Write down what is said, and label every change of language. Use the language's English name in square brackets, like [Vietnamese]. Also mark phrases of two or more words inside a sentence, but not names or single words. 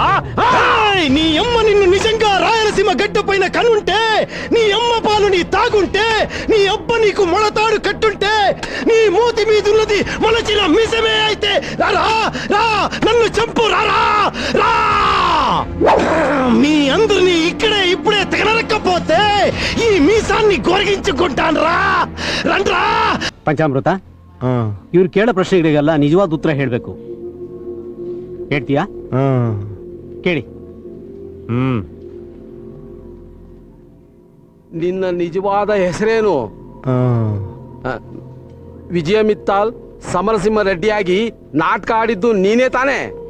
[Telugu] నీ అమ్మ నిన్ను నిజంగా రాయలసీమ గడ్డ పైన కనుంటే, నీ అమ్మ పాలు నీ తాగుంటే, నీ అబ్బ నీకు మొలతాడు కట్టుంటే, నీ మూతి మీదున్నది మొలచిన మిసమే అయితే రా నన్ను చంపు రా. మీ అందరినీ ఇక్కడే ఇప్పుడే తెగనరక్కపోతే ఈ మీసాన్ని గొరగించుకుంటాను రా. రండ్రా. [Kannada] ಪಂಚಾಮೃತ, ಇವ್ರು ಕೇಳೋ ಪ್ರಶ್ನೆಗಳಿಗೆಲ್ಲ ನಿಜವಾದ ಉತ್ತರ ಹೇಳ್ಬೇಕು. ಹೇಳ್ತೀಯಾ? ಕೇಳಿ. ನಿನ್ನ ನಿಜವಾದ ಹೆಸರೇನು? ವಿಜಯ ಮಿತ್ತಾಲ್ ಸಮರಸಿಂಹ ರೆಡ್ಡಿಯಾಗಿ ನಾಟಕ ಆಡಿದ್ದು ನೀನೇ ತಾನೇ?